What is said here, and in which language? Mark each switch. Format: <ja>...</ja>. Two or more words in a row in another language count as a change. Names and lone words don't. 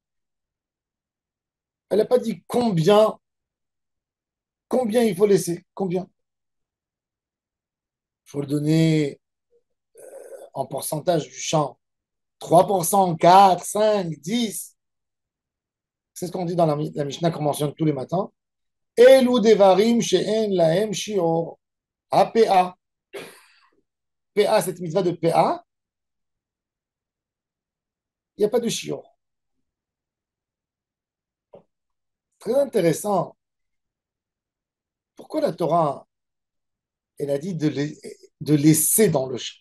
<fr>Elle n'a pas dit combien il faut laisser, combien. Il faut le donner en pourcentage du champ. 3%, 4, 5, 10. C'est ce qu'on dit dans la Mishnah qu'on mentionne tous les matins.</fr> <he>אלו דברים שאין להם שיעור.</he> <fr>APA. PA, cette mitzvah de PA, il n'y a pas de shior. Très intéressant. Pourquoi la Torah, elle a dit de laisser dans le champ?</fr>